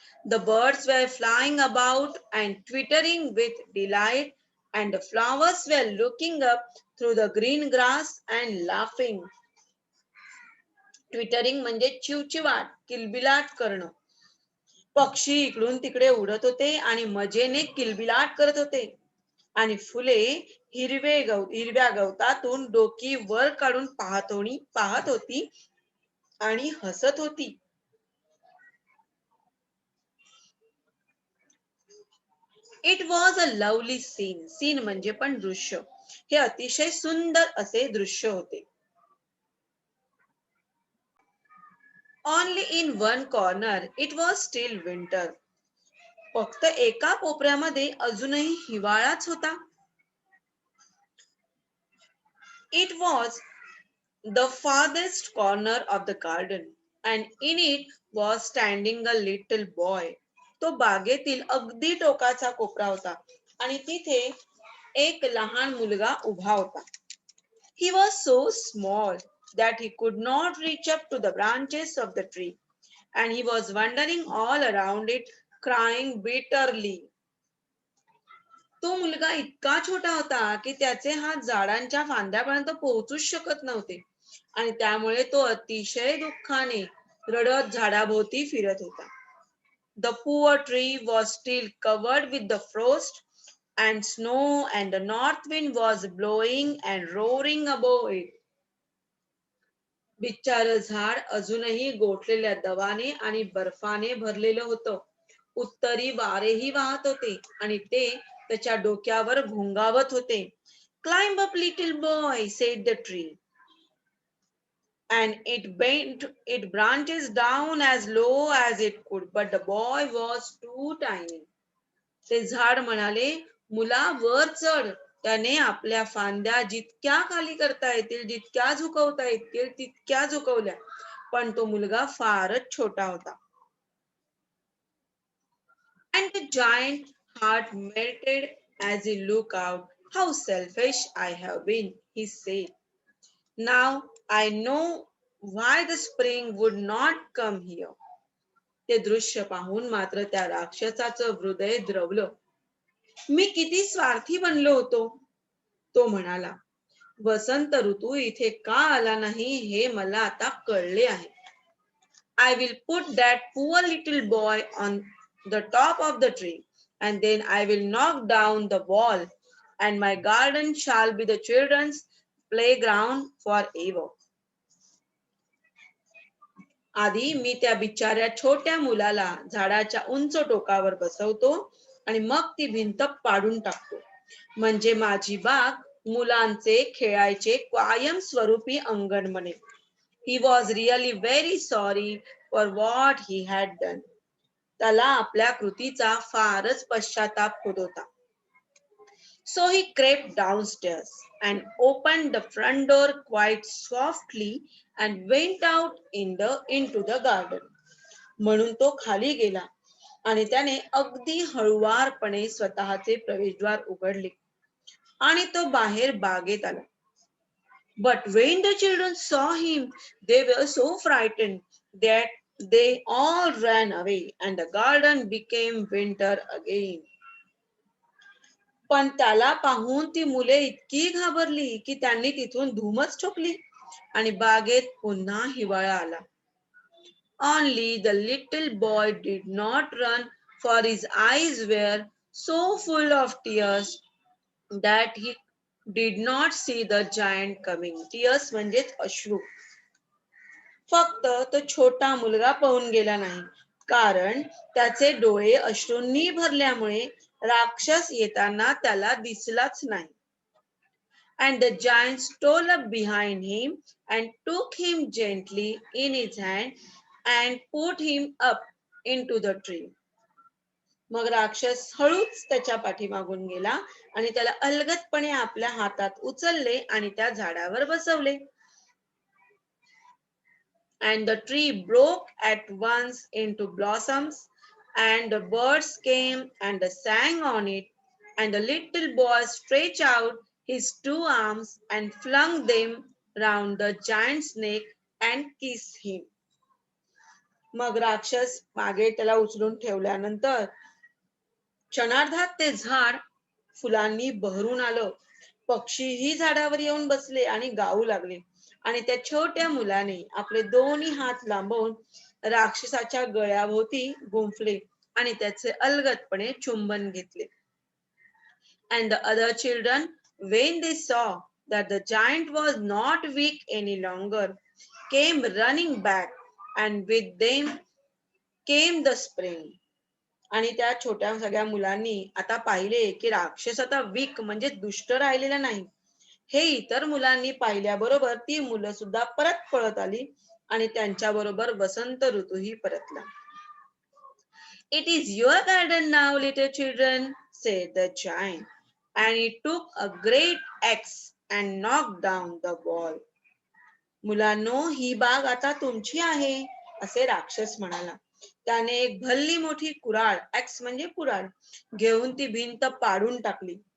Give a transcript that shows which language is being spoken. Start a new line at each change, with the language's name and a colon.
English: The birds were flying about and twittering with delight, and the flowers were looking up through the green grass and laughing.
Marathi: Twittering म्हणजे चिवचिवाट, किलबिलाट करणं. पक्षी इकडून तिकडे उडत होते आणि मजेने किलबिलाट करत होते. आणि फुले हिरव्या गवतातून डोकी वर काढून पाहत होती आणि हसत होती.
English: It was a lovely scene.
Marathi: Scene म्हणजे पण दृश्य. हे अतिशय सुंदर असे दृश्य होते.
English: Only in one corner it was still winter.
Marathi: फक्त एका कोपऱ्यामध्ये अजूनही हिवाळाच होता.
English: It was the farthest corner of the garden, and in it was standing a little boy.
Marathi: तो बागेतील अगदी टोकाचा कोपरा होता आणि तिथे एक लहान मुलगा उभा होता.
English: He was so small that he could not reach up to the branches of the tree, and he was wandering all around it, crying bitterly.
Marathi: तो मुलगा इतका छोटा होता की त्याचे हात झाडांच्या फांद्यापर्यंत पोहोचूच शकत नव्हते आणि त्यामुळे तो अतिशय दुःखाने रडत झाडाभोवती फिरत होता.
English: The poor tree was still covered with the frost and snow, and the north wind was blowing and roaring above it.
Marathi: बिचार झाड अजूनही गोठलेल्या दवाने आणि बर्फाने भरलेलं होतं. उत्तरी वारेही वाहत होते आणि ते त्याच्या डोक्यावर घोंगावत होते.
English: Climb up, little boy, said the tree, and it bent its branches down as low as it could, but the boy was too tiny.
Marathi: ते झाड म्हणाले, मुला वर चढ. त्याने आपल्या फांद्या जितक्या खाली करता येतील, जितक्या झुकवता येतील तितक्या झुकवल्या, पण तो मुलगा फारच छोटा होता.
English: And the giant heart melted as he looked out. How selfish I have been, he said. Now I know why the spring would not come here.
Marathi: ते दृश्य पाहून मात्र त्या राक्षसाचं हृदय द्रवलं. मी किती स्वार्थी बनलो होतो. तो म्हणाला, वसंत ऋतू इथे का आला नाही हे मला आता कळले आहे.
English: I will put that poor little boy on the top of the tree, and then I will knock down the wall, and my garden shall be the children's playground forever.
Marathi: आधी मी त्या बिचाऱ्या छोट्या मुलाला झाडाच्या उंच टोकावर बसवतो आणि मग ती भिंत पाडून टाकतो, म्हणजे माझी बाग मुलांचे खेळायचे कायमस्वरूपी अंगण बनेल.
English: He was really very sorry for what he had done.
Marathi: त्याला आपल्या कृतीचा फारच पश्चाताप होत होता.
English: So he crept downstairs and opened the front door quite softly and went out into the garden.
Marathi: म्हणून तो खाली गेला आणि त्याने अगदी हळुवारपणे स्वतःचे प्रवेशद्वार उघडले आणि तो बाहेर बागेत आला.
English: But when the children saw him, they were so frightened that they all ran away, and the garden became winter again.
Marathi: पण त्याला पाहून ती मुले इतकी घाबरली की त्यांनी तिथून धूमच ठोकली आणि बागेत पुन्हा हिवाळा आला.
English: Only the little boy did not run, for his eyes were so full of tears that he did not see the giant coming.
Marathi: Tears म्हणजेच अश्रू. फक्त तो छोटा मुलगा पळून गेला नाही, कारण त्याचे डोळे अश्रूंनी भरल्यामुळे राक्षस येताना त्याला दिसलाच नाही.
English: And the giant stole up behind him and took him gently in his hand and put him up into the tree.
Marathi: मग राक्षस हळूच त्याच्या पाठीमागून गेला आणि त्याला अलगदपणे आपल्या हातात उचलले आणि त्या झाडावर बसवले.
English: And the tree broke at once into blossoms, and the birds came and sang on it, and the little boy stretched out his two arms and flung them round the giant's neck and kissed him.
Marathi: मग राक्षस मागे त्याला उचलून ठेवल्यानंतर क्षणार्धात ते झाड फुलांनी बहरून आलं. पक्षीही झाडावर येऊन बसले आणि गाऊ लागले आणि त्या छोट्या मुलाने आपले दोन्ही हात लांबवून राक्षसाच्या गळ्याभोवती गुंफले आणि त्याचे अलगदपणे चुंबन घेतले.
English: And the other children, when they saw that the giant was not weak any longer, came running back, and with them came the spring.
Marathi: आणि त्या छोट्या सगळ्या मुलांनी आता पाहिले की राक्षस आता वीक म्हणजे दुष्ट राहिलेला नाही. हे इतर मुलांनी पाहिल्याबरोबर ती मुलं सुद्धा परत पळत आली आणि त्यांच्या बरोबर वसंत ऋतूही परतला.
English: It is your garden now, little children, said the giant, and he took a great axe and knocked down the wall.
Marathi: मुलांनो, ही बाग आता तुमची आहे, असे राक्षस म्हणाला. त्याने एक भल्ली मोठी कुऱ्हाड, ॲक्स म्हणजे कुऱ्हाड, घेऊन ती भिंत पाडून टाकली.